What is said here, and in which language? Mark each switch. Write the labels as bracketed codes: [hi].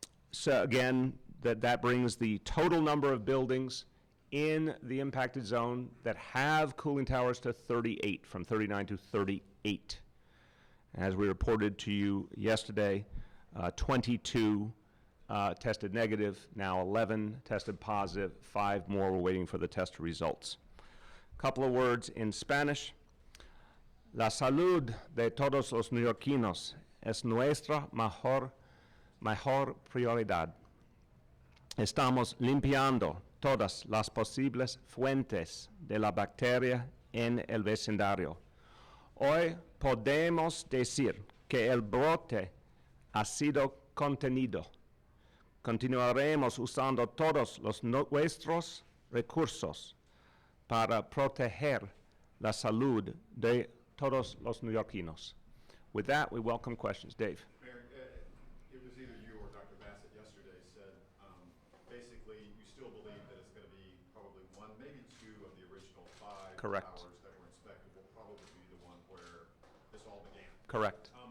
[en] So again, that brings the total number of buildings in the impacted zone that have cooling towers to 38, from 39 to 38. As we reported to you yesterday, 22 tested negative, now 11 tested positive, 5 more we're waiting for the test results. Couple of words in Spanish. [es] La salud de todos los neoyorquinos es nuestra mejor prioridad. Estamos limpiando todas las posibles fuentes de la bacteria en el vecindario. Hoy podemos decir que el brote ha sido contenido. Continuaremos usando todos nuestros recursos para proteger la salud de todos los neoyorquinos. [en] With that, we welcome questions. Dave. Mayor, it was either you or Dr. Bassett yesterday said, basically, you still believe that it's going to be probably one, maybe two of the original 5 Correct. towers that were inspected will probably be the one where this all began. Correct.